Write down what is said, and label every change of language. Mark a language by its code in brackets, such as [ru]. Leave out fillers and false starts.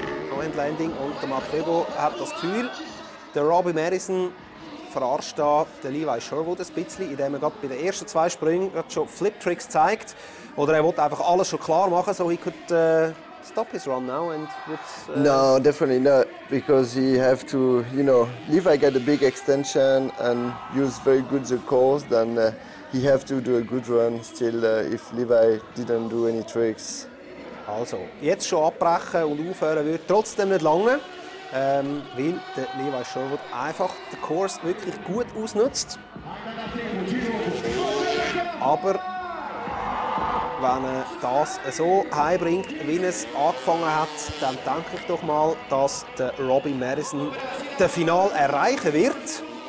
[de] No-End Landing und der Matsubo hat das Gefühl, der Robbie Madison verarscht da den Levi Sherwood ein bisschen, indem er gerade bei den ersten 2 Sprüngen schon Flip-Tricks zeigt. Oder er wollte einfach alles schon klar machen, [en] so he could stop his run now and would... No, definitely not, because he have to, you know, Levi got a big extension and use very good the course, then he have to do a good run still if Levi didn't do any tricks. [de] Also, jetzt schon abbrechen und aufhören würde trotzdem nicht lange, weil der Levi Sherwood einfach den Kurs wirklich gut ausnutzt. Aber wenn er das so heimbringt, wie er es angefangen hat, dann denke ich doch mal, dass der Robbie Madison das Finale erreichen wird.